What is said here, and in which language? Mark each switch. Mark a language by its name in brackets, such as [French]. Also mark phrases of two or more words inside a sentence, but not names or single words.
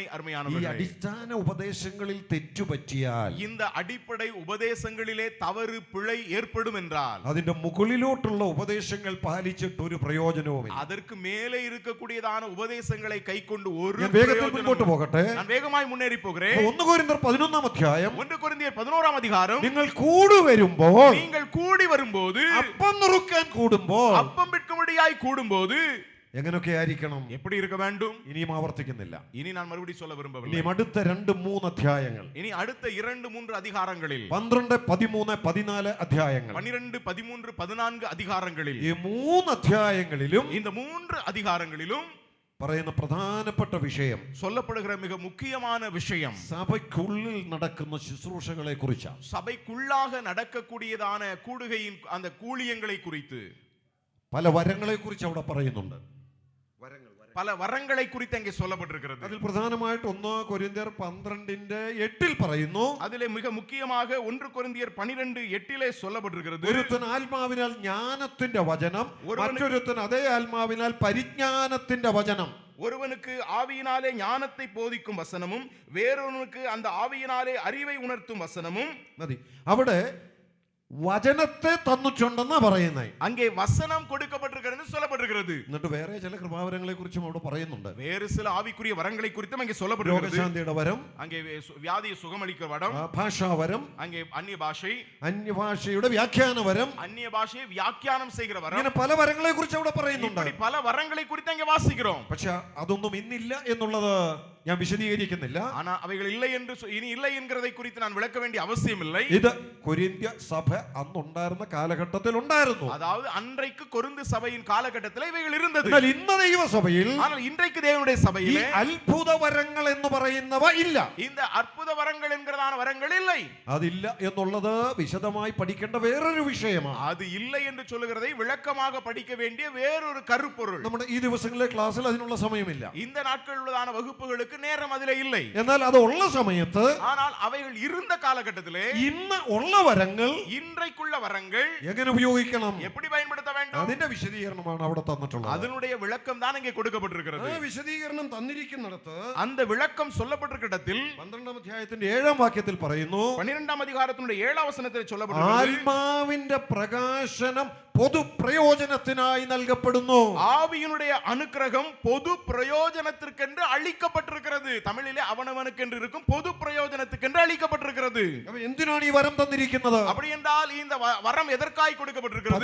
[Malayalam] ഈ [Tamil] அருமையானவர்களே. [Malayalam] അടിസ്ഥാന ഉപദേശങ്ങളിൽ തെറ്റുപറ്റിയാൽ, [Tamil] இந்த அடிப்படை உபதேசங்களிலே தவறு பிழை ஏற்படும் என்றால் [Malayalam] അതിന്റെ മുകളിലോട്ടുള്ള ഉപദേശങ്ങൾ പാലിച്ചിട്ട് ഒരു പ്രയോജനവുമില്ല. [Tamil] அதற்கு மேலே இருக்கக்கூடியதான உபதேசங்களை கைக்கொண்டு ஒரு [Malayalam] ഞാൻ വേഗത്തിൽ മുൻപോട്ട് പോകട്ടെ. [Tamil] நான் வேகமாய் முன்னேறி போகிறேன். [Malayalam] 1 കൊരിന്ത്യർ 11 അധ്യായം, [Tamil] 1 கொரிந்தியர் 11 அதிகாரம், [Malayalam] നിങ്ങൾ കൂടി വരുമ്പോൾ, [Tamil] நீங்கள் கூடி வரும்போது, [Malayalam] അപ്പം നുറുക്കാൻ കൂടുമ്പോൾ [Tamil] அப்பம் விற்கும்படியாய் கூடும்போது [Malayalam] എങ്ങനെയൊക്കെ ആയിരിക്കണം? [Tamil] எப்படி இருக்க வேண்டும்? [Malayalam] ഇനിയും ആവർത്തിക്കുന്നില്ല. [Tamil] இனி நான் மறுபடியும் சொல்ல விரும்பவில்லை. [Malayalam] ഇനിയും അടുത്ത 2-3 അധ്യായങ്ങൾ, [Tamil] இனி அடுத்த 2-3 அதிகாரங்களில் [Malayalam] 12, 13, 14 അധ്യായങ്ങൾ, [Tamil] 12, 13, 14 அதிகாரங்களில், [Malayalam] ഈ 3 അധ്യായങ്ങളിലും [Tamil] இந்த 3 அதிகாரங்களிலும் [Malayalam] പറയുന്ന പ്രധാനപ്പെട്ട വിഷയം, [Tamil] சொல்லப்படுகிற மிக முக்கியமான விஷயம் [Malayalam] സഭയ്ക്കുള്ളിൽ നടക്കുന്ന ശുശ്രൂഷകളെ കുറിച്ചാണ്. [Tamil] சபைக்குள்ளாக நடக்கக்கூடியதான கூடுகையின் அந்த கூலியங்களை குறித்து, [Malayalam] പല വരങ്ങളെ കുറിച്ച് അവിടെ പറയുന്നുണ്ട്. [Tamil] பல வரங்களை குறித்து அங்கே சொல்லப்பட்டிருக்கிறது. [Malayalam] അതിൽ പ്രധാനമായിട്ട് 1 കൊരിന്ത്യർ 12:8 പറയുന്നു, [Tamil] அதிலே மிக முக்கியமாக 1 கொரிந்தியர் 12:8 சொல்லப்பட்டிருக்கிறது. [Malayalam] ഒരുത്തൻ ആത്മാവിനാൽ ജ്ഞാനത്തിന്റെ വചനം, മറ്റൊരുത്തൻ അതേ ആത്മാവിനാൽ പരിജ്ഞാനത്തിന്റെ വചനം. [Tamil] ஒருவனுக்கு ஆவியினாலே ஞானத்தை போதிக்கும் வசனமும் வேறொருவனுக்கு அந்த ஆவியினாலே அறிவை உணர்த்தும் வசனமும். [Malayalam] മതി. അവിടെ വചനത്തെ തന്നിട്ടുണ്ടെന്നാ പറയുന്നത്. [Tamil] அங்கே வசனம் கொடுக்கப்பட்டிருக்கிறது சொல்லப்பட்டிருக்கிறது. [Malayalam] എന്നിട്ട് വേറെ ചില കൃപാവരങ്ങളെ കുറിച്ചും അവിടെ പറയുന്നുണ്ട്. [Tamil] வேறு சில ஆவிக்குரிய வரங்களை குறித்தும் அங்கே சொல்லப்பட்டிருக்கிறது. [Malayalam] രോഗശാന്തിയുടെ വരം, [Tamil] அங்கே வியாதியை சுகமளிக்கிற வரம், [Malayalam] ഭാഷാവരം, [Tamil] அங்கே அந்நிய பாஷை, [Malayalam] അന്യഭാഷയുടെ വ്യാഖ്യാന വരം, [Tamil] அந்நிய பாஷையை வியாக்கியானம் செய்கிற வரம், [Malayalam] ഇങ്ങനെ പല വരങ്ങളെ കുറിച്ച് അവിടെ പറയുന്നുണ്ട്. [Tamil] இப்படி பல வரங்களை குறித்து அங்கே வாசிக்கிறோம். [Malayalam] പക്ഷെ അതൊന്നും ഇന്നില്ല എന്നുള്ളത് ഞാൻ വിശദീകരിക്കുന്നില്ല. [Tamil] ஆனா அவைகள் இல்லை என்று இனி இல்லை என்கிறதை குறித்து நான் விளக்க வேண்டிய அவசியம் இல்லை. [Malayalam] ഇത് കൊരിന്ത്യ സഭ അന്നുണ്ടായിരുന്ന കാലഘട്ടത്തിൽ ഉണ്ടായിരുന്നു. [Tamil] அதாவது அன்றைக்கு கொரிந்து சபையின் காலகட்டத்தில் இவைகள் இருந்தது. [Malayalam] എന്നാൽ ഇന്ന് ദൈവസഭയിൽ [Tamil] ஆனால் இன்றைக்கு தேவனுடைய [Malayalam] ഈ [Tamil] சபையிலே [Malayalam] അത്ഭുത വരങ്ങൾ എന്ന് പറയുന്നവ ഇല്ല. [Tamil] இந்த அற்புத வரங்கள் என்கிறதான வரங்கள் இல்லை. [Malayalam] അതില്ല എന്നുള്ളത് വിശദമായി പഠിക്കേണ്ട വേറൊരു വിഷയമാണ്. [Tamil] அது இல்லை என்று சொல்லுகிறதை விளக்கமாக படிக்க வேண்டிய வேறொரு கருப்பொருள். [Malayalam] നമ്മുടെ ഈ ദിവസങ്ങളിലെ ക്ലാസ്സിൽ അതിനുള്ള സമയമില്ല. [Tamil] இந்த நாட்களில் உள்ளதான வகுப்புகளுக்கு நேரம் அதிலே இல்லை. [Malayalam] എന്നാൽ അത് ഉള്ള സമയത്ത്, [Tamil] ஆனால் அவைகள் இருந்த காலகட்டத்திலே [Malayalam] ഇന്ന് ഉള്ള വരങ്ങൾ [Tamil] இன்றைக்குள்ள வரங்கள் [Malayalam] എങ്ങനെ ഉപയോഗിക്കണം, [Tamil] எப்படி பயன்படுத்த வேண்டும், [Malayalam] അതിന്റെ വിശദീകരണമാണ് അവിടെ തന്നിട്ടുള്ളത്. [Tamil] அதனுடைய விளக்கம் தான் இங்கே கொடுக்கப்பட்டிருக்கிறது. [Malayalam] ആ വിശദീകരണം തന്നിരിക്കുന്നിടത്ത് [Tamil] அந்த விளக்கம் சொல்லப்பட்டிருக்கிற இடத்தில் [Malayalam] 12 അധ്യായത്തിന്റെ 7 വാക്യത്തിൽ പറയുന്നു, [Tamil] 12 அதிகாரத்தினுடைய 7 வசனத்தில் சொல்லப்பட்டிருக்கிறது, [Malayalam] ആത്മാവിന്റെ പ്രകാശനം പൊതുപ്രയോജനത്തിനായി നൽകപ്പെടുന്നു. [Tamil] ஆவியினுடைய அனுக்கிரகம் பொது பிரயோஜனத்திற்கென்று அளிக்கப்பட்டிருக்கிறது. தமிழிலே அவனவனுக்கென்று இருக்கும் பொது பிரயோஜனத்துக்கென்று அளிக்கப்பட்டிருக்கிறது. [Malayalam] അപ്പോൾ എന്തിനാണ് ഈ വരം തന്നിരിക്കുന്നത്? [Tamil] அப்படி என்றால் இந்த வரம் எதற்காய் கொடுக்கப்பட்டிருக்கிறது?